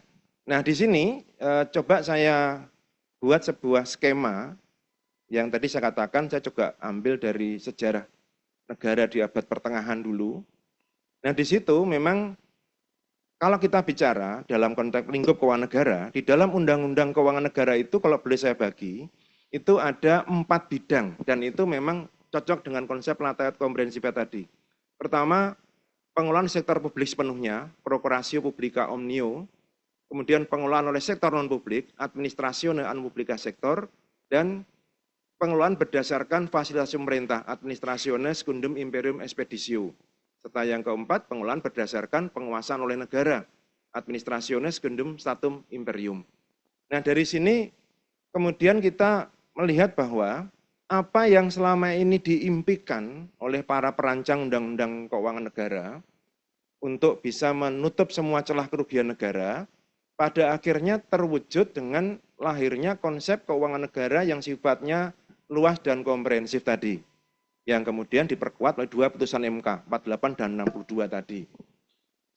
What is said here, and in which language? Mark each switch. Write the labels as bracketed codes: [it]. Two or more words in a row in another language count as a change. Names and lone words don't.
[id] Nah, di sini coba saya buat sebuah skema yang tadi saya katakan saya juga ambil dari sejarah negara di abad pertengahan dulu. Nah, di situ memang kalau kita bicara dalam konteks lingkup keuangan negara, di dalam Undang-Undang Keuangan Negara itu kalau boleh saya bagi, itu ada 4 bidang dan itu memang cocok dengan konsep [la] lata et comprehensiva [id] tadi. Pertama, pengelolaan sektor publik sepenuhnya, [la] procuratio publica omnio, [id] kemudian pengelolaan oleh sektor non-publik, [la] administrasione an publica sektor, [id] dan pengelolaan berdasarkan fasilitasi pemerintah, [la] administrasione secundum imperium expeditio. [id] Serta yang keempat, pengelolaan berdasarkan penguasaan oleh negara, [la] administrasione secundum statum imperium. [id] Nah, dari sini kemudian kita melihat bahwa apa yang selama ini diimpikan oleh para perancang undang-undang keuangan negara untuk bisa menutup semua celah kerugian negara, pada akhirnya terwujud dengan lahirnya konsep keuangan negara yang sifatnya luas dan komprehensif tadi, yang kemudian diperkuat oleh 2 putusan MK, 48 dan 62 tadi.